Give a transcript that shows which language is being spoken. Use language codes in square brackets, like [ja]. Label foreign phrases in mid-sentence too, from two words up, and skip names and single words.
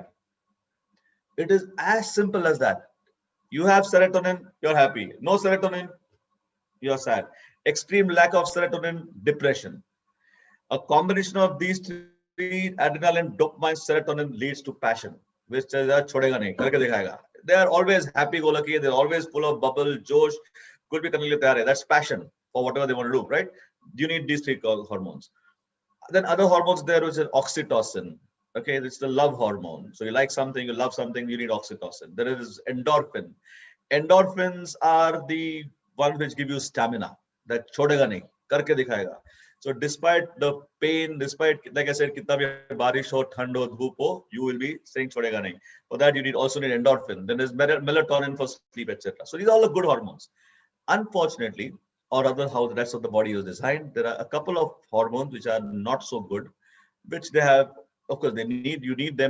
[en] It is as simple as that. You have serotonin, you're happy. No serotonin, you're sad. Extreme lack of serotonin, depression. A combination of these three, adrenaline, dopamine, serotonin, leads to passion, which is [hi] छोड़ेगा नहीं, करके दिखायेगा. [en] They are always happy-go-lucky. They're always full of bubble, josh. Could be [hi] करने लिये तैयार है. [en] That's passion for whatever they want to do, right? You need these three hormones. Then other hormones there, which is oxytocin. Okay, it's the love hormone. So you like something, you love something, you need oxytocin. There is endorphin. Endorphins are the ones which give you stamina. [hi] That छोड़ेगा नहीं, करके दिखायेगा. [en] So despite the pain, despite, like I said, [hi] कितना भी बारिश हो, ठंड हो, धूप हो, [en] you will be saying [hi] छोड़ेगा नहीं. [en] For that, you need also need endorphin. Then there's melatonin for sleep, etc. So these are all the good hormones. Unfortunately, or rather how the rest of the body is designed, there are a couple of hormones which are not so good, which they have, of course, you need them.